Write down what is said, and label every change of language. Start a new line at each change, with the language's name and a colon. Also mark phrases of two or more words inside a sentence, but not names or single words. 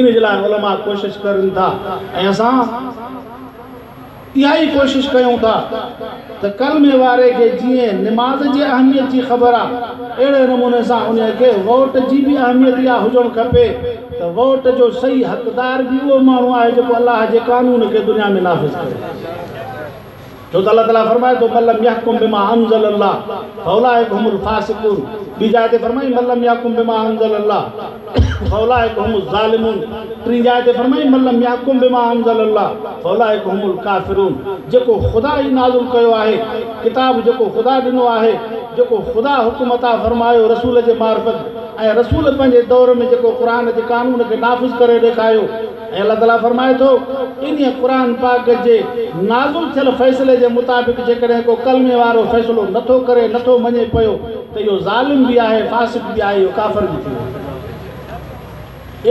Sindhi: इन जे लाइ उलमा कोशिशि करनि था ऐं असां इहा ई कोशिशि कयूं था त कलमे वारे खे जीअं निमाज़ जी अहमियत जी ख़बर आहे, अहिड़े नमूने सां उन खे वोट जी बि अहमियत इहा हुजणु खपे त वोट जो सही हक़दार बि उहो माण्हू आहे जेको अल्लाह जे कानून खे दुनिया में नाफ़िज़ करे। छो त अल्लाह ताला फरमाए थो
Arabic: من لم يحكم بما أنزل الله فأولئك هم الفاسقون.
Sindhi: ॿी जाइ ते फरमाई
Arabic: من لم يحكم بما أنزل الله فأولئك هم الظالمون.
Sindhi: टी जाइ ते फरमाई
Arabic: من لم يحكم بما أنزل الله فأولئك هم الكافرون.
Sindhi: जेको ख़ुदा ई नाज़िल कयो आहे, किताब जेको ख़ुदा ॾिनो आहे, जेको ख़ुदा हुकुम अता फरमायो रसूल जे मार्फत, ऐं रसूल पंहिंजे दौर में जेको क़ुरान जे कानून खे नाफ़िज़ करे ॾेखारियो। ऐं अल्लाह ताला फरमाए थो इन क़ुरान पाक जे नाज़िल थियल फ़ैसिले जे मुताबिक़ जेकॾहिं को कलमे वारो फ़ैसिलो नथो करे, नथो मञे पियो त इहो ज़ालिम बि आहे, फ़ासिक़ बि आहे, इहो काफ़िर बि थी वियो।